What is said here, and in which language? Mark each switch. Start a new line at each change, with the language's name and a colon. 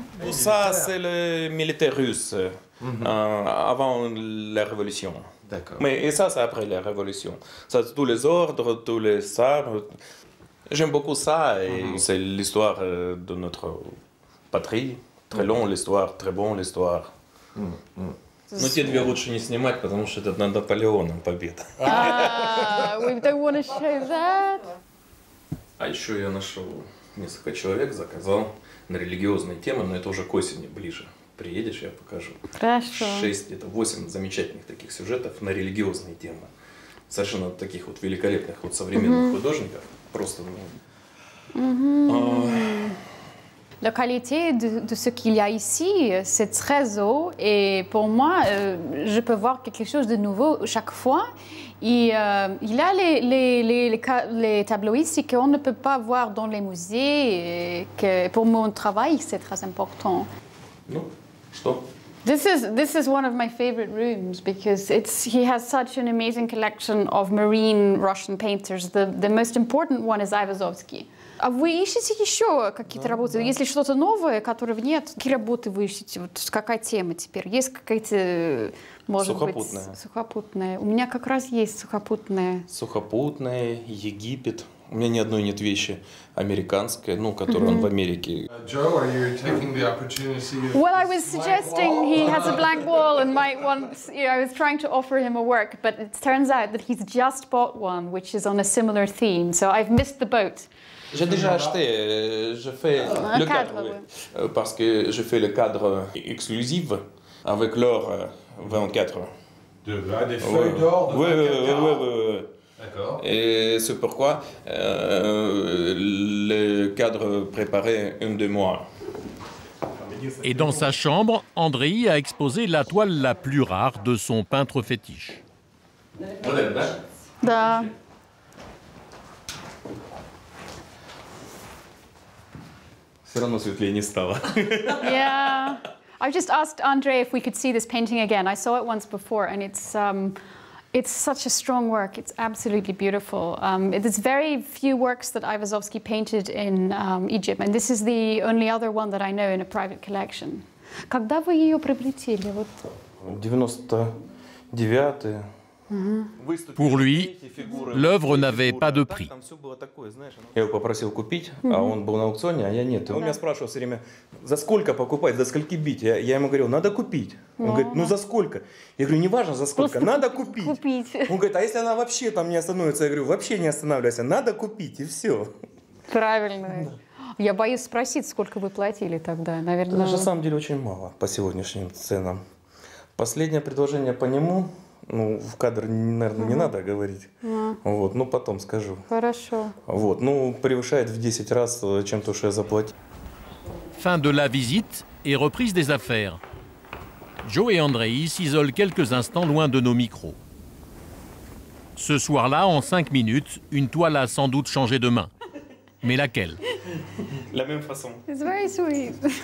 French: Ça, c'est le militaire russe, avant la révolution. Mais et ça, c'est après la révolution. Ça, tous les ordres, tous les sabres. J'aime beaucoup ça, et c'est l'histoire de notre patrie, Très long l'histoire, très bon l'histoire.
Russian: Но те две лучше не снимать, потому что это над Наполеоном победа.
English: We don't want to show that.
Russian: А еще я нашел несколько человек, заказал на религиозные темы, но это уже к осени ближе. Приедешь, я покажу. Хорошо. 6, где-то 8 замечательных таких сюжетов на религиозные темы. Совершенно таких вот великолепных вот современных художников. Просто...
French: La qualité de ce qu'il y a ici, c'est très haut et pour moi, je peux voir quelque chose de nouveau chaque fois. Et il a les tableaux ici qu'on ne peut pas voir dans les musées et que pour mon travail, c'est très important.
Russian: Ну, что?
English: This is one of my favorite rooms because he has such an amazing collection of marine Russian painters. The most important one is Айвазовский.
Russian: А вы ищете еще какие-то работы? Если что-то новое, которого нет, какие работы вы ищете? Вот какая тема теперь? Есть какая-то, может быть, сухопутная? У меня как раз есть сухопутная. Сухопутная, Египет. У меня ни одной нет вещи американской, ну, которую он в Америке.
English: Joe, are you taking the opportunity? Well, I was suggesting he has a blank wall and might want. I was trying to offer him a work, but it turns out that he's just bought one, which is on a similar theme. So I've missed the boat.
French: J'ai déjà acheté, je fais le cadre, oui. Parce que je fais le cadre exclusif avec l'or 24. Des feuilles d'or de 24 oui. D'accord. Et c'est pourquoi le cadre préparé 1-2 mois. Et dans sa chambre, Andrei a exposé la toile la plus rare de son peintre fétiche.
Russian: Да. Все равно светлее не стало.
English: Yeah. I've just asked Andrei if we could see this painting again. I saw it once before, and it's such a strong work. It's absolutely beautiful. There's very few works that Айвазовский painted in Egypt, and this is the only other one that I know in a private collection.
Russian: Когда вы ее приобретели? 99-й.
French: Pour lui, l'œuvre n'avait pas de prix.
Russian: Я его попросил купить, а он был на аукционе, а я нет. Он меня спрашивал все время, за сколько покупать, за скольки бить. Я ему говорил, надо купить. Он говорит, ну за сколько? Я говорю, неважно за сколько, надо купить. Он говорит, а если она вообще там не остановится? Я говорю, вообще не останавливайся, надо купить, и все. Правильно. Я боюсь спросить, сколько вы платили тогда, наверное. На самом деле очень мало по сегодняшним ценам. Последнее предложение по нему... Ну, в кадр, наверное, не надо говорить. Вот, ну, потом скажу. Хорошо. Вот, ну, превышает в 10 раз, чем то, что я заплатил.
French: Fin de la visite et reprise des affaires. Joe et Andrei s'isolent quelques instants loin de nos micros. Ce soir-là, en 5 minutes, une toile a sans doute changé de main. Mais laquelle? La même façon.
English: It's very sweet.